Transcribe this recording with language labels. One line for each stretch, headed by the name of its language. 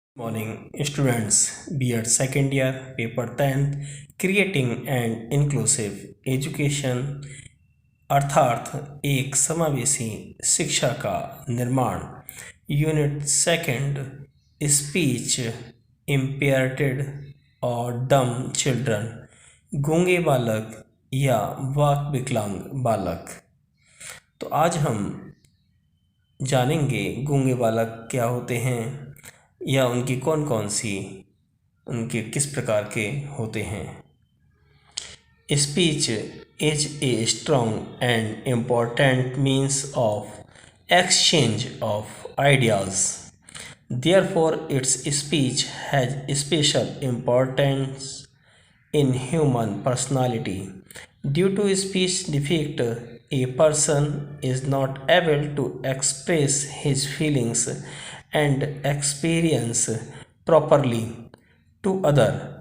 English: Morning students, B.Ed second year, paper 10th, creating and inclusive education
Hindi: अर्थात एक समावेशी शिक्षा का निर्माण।
English: unit second, speech impaired
Hindi: और
English: dumb children,
Hindi: गूंगे बालक या वाक विकलांग बालक। तो आज हम जानेंगे गूंगे बालक क्या होते हैं या उनकी कौन कौन सी उनके किस प्रकार के होते हैं।
English: Speech is a strong and important means of exchange of ideas. Therefore, its speech has special importance in human personality. Due to speech defect, a person is not able to express his feelings and experience properly to other.